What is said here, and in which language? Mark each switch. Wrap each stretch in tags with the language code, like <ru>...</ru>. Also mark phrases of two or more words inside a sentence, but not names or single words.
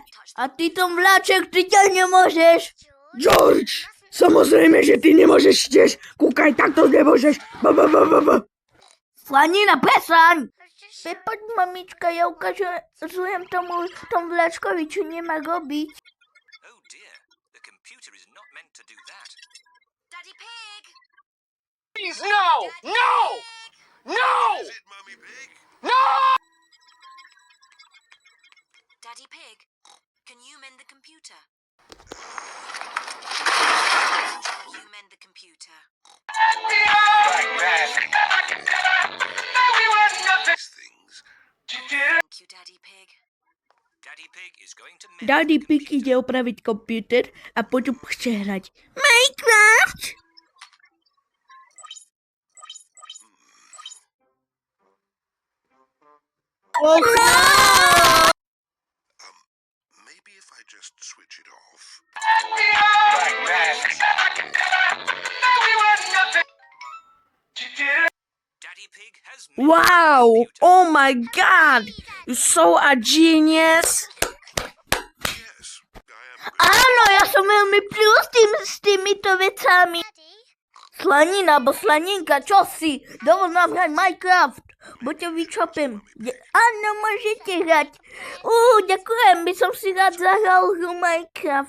<sk>A ty tom vláček, ty ťa nemôžeš. George, samozrejme, že ty nemôžeš tiež. Kúkaj, takto nemôžeš. Slanina, prestaň. Poď, mamička, ja ukazujem tomu vláčkovi, čo nemá robiť.</sk> <en>Oh dear, the computer is not meant to do that. Daddy Pig! Please, no! No! No! Is it, Mummy Pig? No! Daddy Pig, can you mend the computer? You mend the computer. Like that. We were nothing. These things. Thank you, Daddy Pig. Daddy Pig is going to mend Daddy the Pig computer.</en> <sk>ide opraviť počítač a potom chce hrať Minecraft.</sk> <en>Maybe if I just switch it off. Like that. We were nothing. Daddy Pig has mended Wow! the computer. Oh my god! You're so a genius! Yes, I am.</en> <sk>Áno, ja som veľmi plus s týmito vecami. Slanina, alebo slaninka, čo si? Dovol nám hrať Minecraft. Bo ťa vyčopem. Áno, môžete hrať. Ďakujem, by som si rád zahral hru Minecraft.</sk>